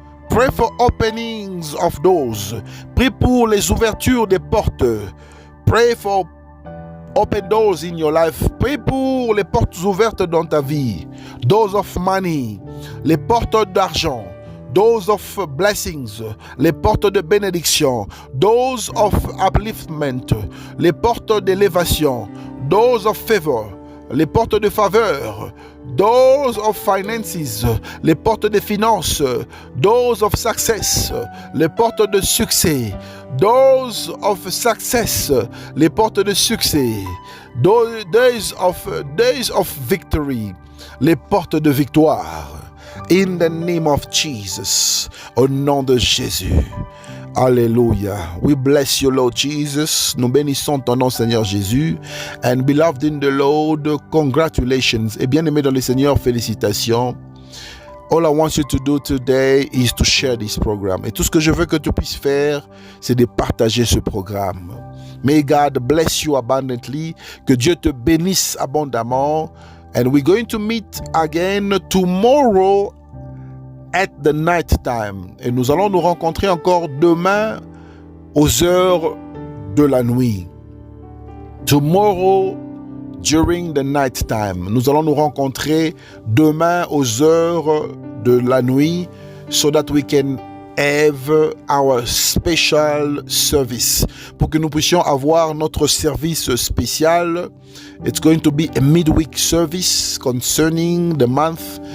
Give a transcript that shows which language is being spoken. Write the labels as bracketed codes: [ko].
[en] Pray for openings of doors. [fr] Prie pour les ouvertures des portes. [en] Pray for open doors in your life. [fr] Prie pour les portes ouvertes dans ta vie. [en] Doors of money. [fr] Les portes d'argent. [en] Doors of blessings. [fr] Les portes de bénédiction. [en] Doors of upliftment. [fr] Les portes d'élévation. [en] Doors of favor. [fr] Les portes de faveur. [en] Doors of finances, [fr] les portes de finances. [en] Doors of success, [fr] les portes de succès. [en] Doors of success, [fr] les portes de succès. [en] Days of victory, [fr] les portes de victoire. [en] In the name of Jesus, [fr] au nom de Jésus. [en] Alléluia. We bless you, Lord Jesus. [fr] Nous bénissons ton nom, Seigneur Jésus. [en] And beloved in the Lord, congratulations. [fr] Et bien-aimé dans le Seigneur, félicitations. [en] All I want you to do today is to share this program. [fr] Et tout ce que je veux que tu puisses faire, c'est de partager ce programme. [en] May God bless you abundantly. [fr] Que Dieu te bénisse abondamment. [en] And we're going to meet again tomorrow at the night time. [fr] Et nous allons nous rencontrer encore demain aux heures de la nuit. [en] Tomorrow during the night time. [fr] Nous allons nous rencontrer demain aux heures de la nuit [en] so that we can have our special service. [fr] Pour que nous puissions avoir notre service spécial. [en] It's going to be a midweek service concerning the month.